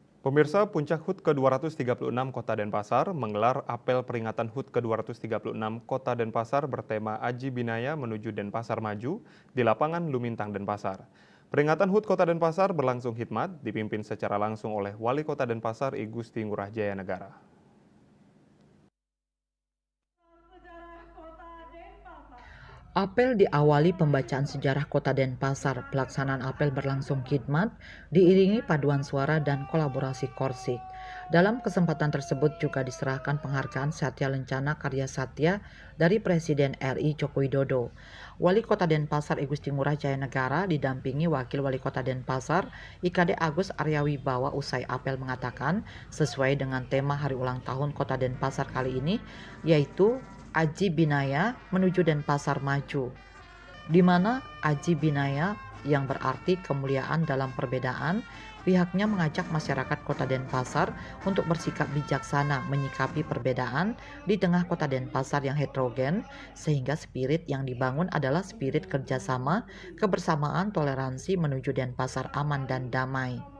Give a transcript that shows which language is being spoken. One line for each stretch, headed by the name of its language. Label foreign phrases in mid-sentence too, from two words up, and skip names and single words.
Indonesian: Pemirsa, Puncak HUT ke-236 Kota Denpasar menggelar apel peringatan HUT ke-236 Kota Denpasar bertema Aji Binaya menuju Denpasar Maju di lapangan Lumintang Denpasar. Peringatan HUT Kota Denpasar berlangsung hikmat, dipimpin secara langsung oleh Wali Kota Denpasar I Gusti Ngurah Jaya Negara. Apel diawali pembacaan sejarah Kota Denpasar. Pelaksanaan apel berlangsung khidmat, diiringi paduan suara dan kolaborasi korsik. Dalam kesempatan tersebut juga diserahkan penghargaan Satya Lencana Karya Satya dari Presiden RI Joko Widodo. Wali Kota Denpasar I Gusti Ngurah Jaya Negara didampingi Wakil Wali Kota Denpasar IKD Agus Arya Wibawa usai apel mengatakan sesuai dengan tema hari ulang tahun Kota Denpasar kali ini, yaitu Aji Binaya menuju Denpasar Maju, di mana Aji Binaya yang berarti kemuliaan dalam perbedaan. Pihaknya mengajak masyarakat Kota Denpasar untuk bersikap bijaksana menyikapi perbedaan di tengah Kota Denpasar yang heterogen, sehingga spirit yang dibangun adalah spirit kerjasama, kebersamaan, toleransi menuju Denpasar aman dan damai.